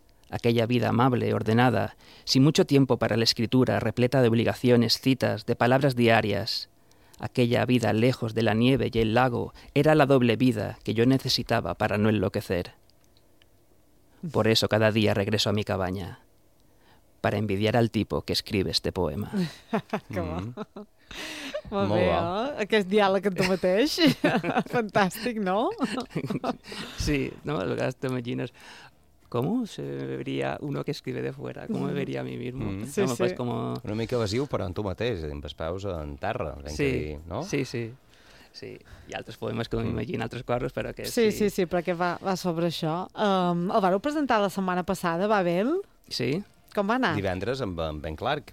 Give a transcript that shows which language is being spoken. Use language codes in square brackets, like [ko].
[es] aquella vida amable y ordenada, sin mucho tiempo para la escritura, repleta de obligaciones, citas, de palabras diarias. Aquella vida lejos de la nieve y el lago era la doble vida que yo necesitaba para no enloquecer. Por eso cada día regreso a mi cabaña, para envidiar al tipo que escribe este poema. [ca] Molt bé, aquest diàleg amb tu mateix. Fantàstic, no? Sí, no, a vegades t'imagines com se veria [es] uno que escribe de fuera, [ca] com me veria [es] a mi mismo. Sí, no, sí. Pues, como... [ca] Una mica evasiu, però amb tu mateix, amb els peus en terra. Sí, que dir, no? Sí, sí, sí. Hi ha altres poemes que m'imagino, altres coses, però que... Sí, sí, sí, perquè va sobre això. El vau presentar la setmana passada, Babel? Sí. Com va anar? Divendres amb Ben Clark,